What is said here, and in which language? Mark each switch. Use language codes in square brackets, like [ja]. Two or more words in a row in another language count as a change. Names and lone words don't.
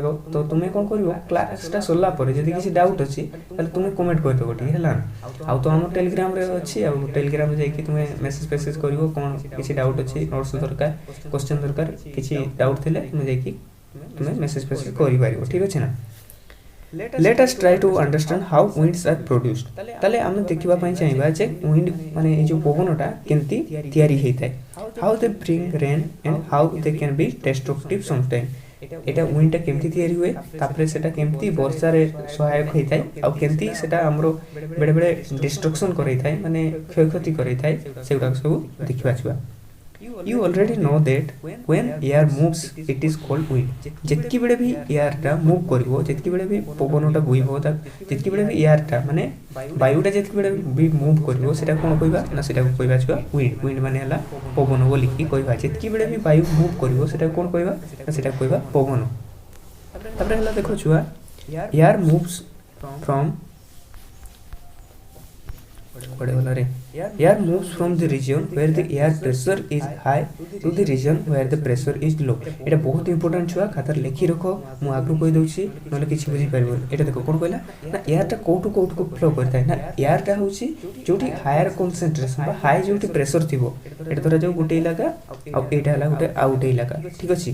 [or] ତ ତୁମେ କ'ଣ କରିବ, କ୍ଲାସ୍ଟା ସରିଲା ପରେ ଯଦି କିଛି ଡାଉଟ୍ ଅଛି ତାହେଲେ ତୁମେ କମେଣ୍ଟ କରିଦେବ ଟିକେ, ହେଲା। ଆଉ ତ ଆମର ଟେଲିଗ୍ରାମରେ ଅଛି, ଆଉ ଟେଲିଗ୍ରାମରେ ଯାଇକି ତୁମେ ମେସେଜ୍ କରିବ କ'ଣ କିଛି ଡାଉଟ୍ ଅଛି, ନୋଟ୍ସ ଦରକାର, କ୍ୱେଶ୍ଚନ୍ ଦରକାର, କିଛି ଡାଉଟ୍ ଥିଲେ ତୁମେ ଯାଇକି ମେସେଜ୍ କରିପାରିବ, ଠିକ୍ ଅଛି ନା। [en] Let us try to understand how winds are produced। [or] ତାହେଲେ ଆମେ ଦେଖିବା ପାଇଁ ଚାହିଁବା ଯେ ୱିଣ୍ଡ ମାନେ ଏଇ ଯେଉଁ ପବନଟା କେମିତି ତିଆରି ହେଇଥାଏ। [en] How they bring rain and how they can be destructive sometimes। [or] ଏଇଟା ୱିଣ୍ଡଟା କେମିତି ତିଆରି ହୁଏ, ତାପରେ ସେଟା କେମିତି ବର୍ଷାରେ ସହାୟକ ହେଇଥାଏ, ଆଉ କେମିତି ସେଟା ଆମର ବେଳେବେଳେ ଡିଷ୍ଟ୍ରକ୍ସନ୍ କରାଇଥାଏ, ମାନେ କ୍ଷୟକ୍ଷତି କରାଇଥାଏ, ସେଗୁଡ଼ାକ ସବୁ ଦେଖିବା ଛୁଆ। [en] You already know that when air moves it is called wind। [or] ଯେତିକି ବେଳେ ବି ଏୟାରଟା ମୁଭ୍ କରିବ, ଯେତିକି ବେଳେ ବି ପବନଟା ବୋହିବ, ଯେତିକି ବେଳେ ବି ଏୟାରଟା ମାନେ ବାୟୁଟା ଯେତିକି ବେଳେ ବି ମୁଭ୍ କରିବ ସେଟା କ'ଣ କହିବା ନା, ସେଟାକୁ କହିବା ଛୁଆ ୱିଣ୍ଡ। ୱିଣ୍ଡ ମାନେ ହେଲା ପବନ ବୋଲିକି କହିବା। ଯେତିକି ବେଳେ ବି ବାୟୁ ମୁଭ୍ କରିବ ସେଟାକୁ କ'ଣ କହିବା ନା, ସେଟାକୁ କହିବା ପବନ। ତାପରେ ହେଲା ଦେଖ ଛୁଆ, [en] air moves from Air moves from the region where the air pressure is high to the region where the pressure is low। [or] এটা ବହୁତ ইম্পর্টান্ট ଛୁଆ, ଖାତାରେ ଲେଖି ରଖ, ମୁଁ ଆଗରୁ କହିଦେଉଛି ନହେଲେ କିଛି ବୁଝିପାରିବନି। ଏଇଟା ଦେଖ କ'ଣ କହିଲା ନା, ଏୟାରଟା କୋଉଠୁକୁ ଫ୍ଲୋ କରିଥାଏ ନା, ଏୟାରଟା ହେଉଛି ଯେଉଁଠି [en] higher concentration [or] ବା ହାଇ ଯେଉଁଠି ପ୍ରେସର ଥିବ। ଏଇଟା ଧରାଯାଉ ଗୋଟେ ଇଲାକା, ଆଉ ଏଇଟା ହେଲା ଆଉ ଗୋଟେ ଇଲାକା, ଠିକ୍ ଅଛି।